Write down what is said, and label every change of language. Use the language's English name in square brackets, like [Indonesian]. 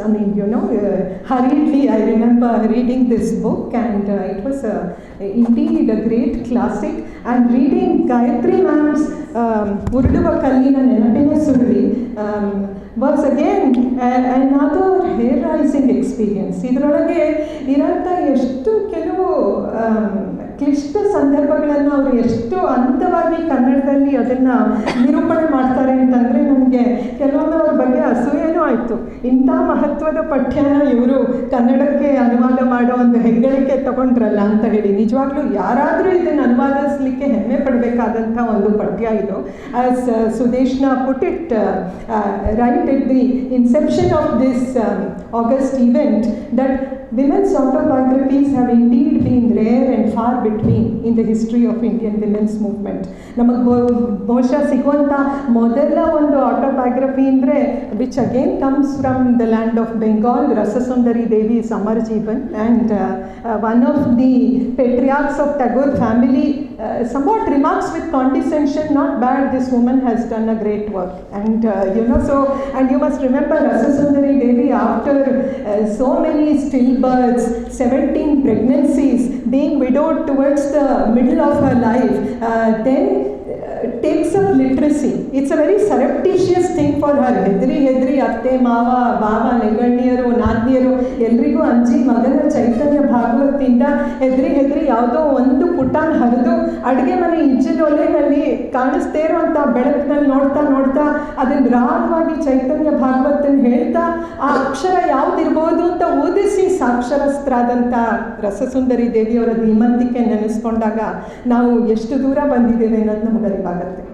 [English] I mean, hurriedly I remember reading this book, and it was indeed a great classic. And reading Gayatri ma'am's Urduva Kallina Nenapina Survi was again another hair-rising experience. [Kannada] ಇದರೊಳಗೆ ಇರೋಂಥ ಎಷ್ಟು ಕೆಲವು ಕ್ಲಿಷ್ಟ ಸಂದರ್ಭಗಳನ್ನು ಅವರು ಎಷ್ಟು ಹಂತವಾಗಿ ಕನ್ನಡದಲ್ಲಿ ಅದನ್ನು ನಿರೂಪಣೆ ಮಾಡ್ತಾರೆ ಅಂತಂದರೆ ನನಗೆ ಕೆಲವೊಮ್ಮೆ ಅವ್ರ ಬಗ್ಗೆ ಅಸೂಯೆನೂ ಆಯಿತು. ಇಂಥ ಮಹತ್ವದ ಪಠ್ಯನ ಇವರು ಕನ್ನಡಕ್ಕೆ ಅನುವಾದ ಮಾಡೋ ಒಂದು ಹೆಗ್ಗಳಿಕೆ ತಗೊಂಡ್ರಲ್ಲ ಅಂತ ಹೇಳಿ. ನಿಜವಾಗ್ಲೂ ಯಾರಾದರೂ ಇದನ್ನು ಅನುವಾದಿಸಲಿಕ್ಕೆ ಹೆಮ್ಮೆ ಪಡಬೇಕಾದಂಥ ಒಂದು ಪಠ್ಯ ಇದು. [English] As Sudeshna put it right at the inception of this August event, that women's autobiographies have indeed been rare and far between in the history of Indian women's movement. [Kannada] ನಮಗೆ ಬಹುಶಃ ಸಿಗುವಂಥ ಮೊದಲ ಒಂದು ಆಟೋಬಯೋಗ್ರಫಿ ಅಂದರೆ [English] Which again comes from the land of Bengal, Rasasundari Devi ಸಮರ್ Jivan, and one of the patriarchs of Tagore family somewhat remarks with condescension, not bad, this woman has done a great work. And and you must remember Rasasundari Devi, after so many stillbirths, 17 pregnancies, being widowed towards the middle of her life, then takes up literacy. It's a very surreptitious thing for her. [Kannada] ಹೆದ್ರಿ ಅತ್ತೆ ಮಾವ ಬಾವ ನೆಗಣ್ಣಿಯರು ನಾದ್ನಿಯರು ಎಲ್ರಿಗೂ ಅಂಜಿ ಮಗನ ಚೈತನ್ಯ ಭಾಗವತದಿಂದ ಹೆದ್ರಿ ಯಾವುದೋ ಒಂದು ಪುಟಾನ್ ಹರಿದು ಅಡುಗೆ ಮನೆ ಇಜ್ಜಿನ ಒಲೆಯಲ್ಲಿ ಕಾಣಿಸ್ತೇ ಇರುವಂಥ ಬೆಳಕಿನಲ್ಲಿ ನೋಡ್ತಾ ಅದನ್ನು ರಾಗವಾಗಿ ಚೈತನ್ಯ ಭಾಗವತನ ಹೇಳ್ತಾ ಆ ಅಕ್ಷರ ಯಾವುದಿರ್ಬೋದು ಅಂತ ಓದಿಸಿ ಸಾಕ್ಷರಸ್ಥರಾದಂಥ ರಸಸುಂದರಿ ದೇವಿಯವರ ಧೀಮಂತಿಕೆ ನೆನೆಸ್ಕೊಂಡಾಗ ನಾವು ಎಷ್ಟು ದೂರ ಬಂದಿದ್ದೇವೆ ಅನ್ನೋದು ನಮಗೆ ಅರಿವಾಗುತ್ತೆ.